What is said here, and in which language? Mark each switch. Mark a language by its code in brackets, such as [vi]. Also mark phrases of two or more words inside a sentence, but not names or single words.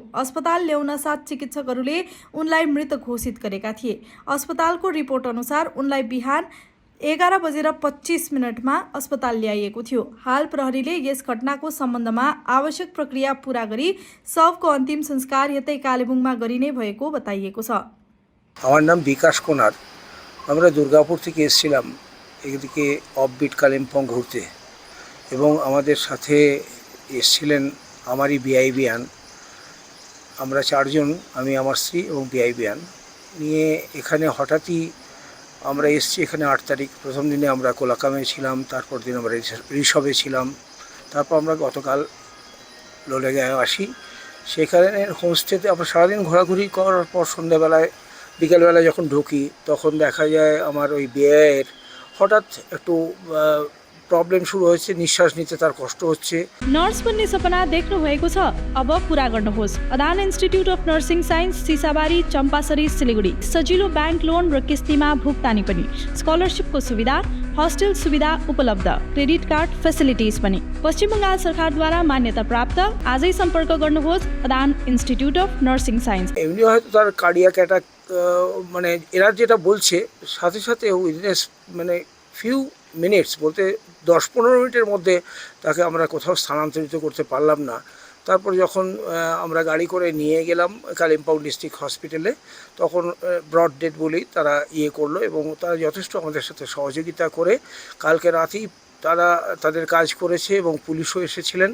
[ne] अस्पताल ल्याउन साथ चिकित्सकहरूले उनलाई मृत घोषित गरेका थिए। अस्पतालको रिपोर्ट अनुसार उनलाई बिहान 11:25 अस्पताल ल्याइएको थियो। हाल प्रहरीले यस घटनाको सम्बन्धमा आवश्यक प्रक्रिया पूरा गरी शवको अन्तिम संस्कार यतै कालेबुङमा गरिने भएको बताइएको छ। [bn] আমার নাম বিকাশ কোনার। আমরা দুর্গাপুর থেকে এসেছিলাম এদিকে অফবিট কালিম্পং ঘুরতে এবং আমাদের সাথে এসেছিলেন আমারই বিআইবিয়ান। আমরা চারজন, আমি আমার স্ত্রী এবং বিআইবিয়ান নিয়ে এখানে হঠাৎই আমরা এসেছি। এখানে 8 তারিখ প্রথম দিনে আমরা কোলাকামে ছিলাম, তারপর দিন আমরা ঋষভে ছিলাম, তারপর আমরা গতকাল লোলেগাঁয়ে আসি। সেখানে হোমস্টেতে আমরা সারাদিন ঘোরাঘুরি করার পর সন্ধ্যাবেলায় বিকেলবেলায় যখন ঢুকি তখন দেখা যায় আমার ওই বিয়ের হঠাৎ একটু প্রবলেম শুরু হইছে, নিঃশ্বাস নিতে তার কষ্ট হচ্ছে। [ne] नर्स बन्ने सपना देख्नु भएको छ, अब पूरा गर्नुहोस्। अदान इन्स्टिट्युट अफ नर्सिङ साइन्स, सिसाबारी, चम्पासरी, सिलिगुडी। सजिलो बैंक लोन र किस्तीमा भुक्तानी पनि, स्कलरशिपको सुविधा, हस्टेल सुविधा उपलब्ध, [en] credit card facilities [ne] पनि। पश्चिम बङ्गाल सरकारद्वारा मान्यता प्राप्त। आजै सम्पर्क गर्नुहोस् अदान इन्स्टिट्युट अफ नर्सिङ साइन्स। [bn] एमনি হয়তো তার [en] cardiac attack [bn] মানে এরা যেটা বলছে সাথে সাথে উইদিন মানে [en] few minutes [bn] বলতে 10-15 মিনিটের মধ্যে তাকে আমরা কোথাও স্থানান্তরিত করতে পারলাম না। তারপর যখন আমরা গাড়ি করে নিয়ে গেলাম কালিম্পং ডিস্ট্রিক্ট হসপিটালে তখন [en] brought dead [bn] বলেই তারা করলো এবং তারা যথেষ্ট আমাদের সাথে সহযোগিতা করে কালকে রাতেই তারা তাদের কাজ করেছে এবং পুলিশও এসেছিলেন।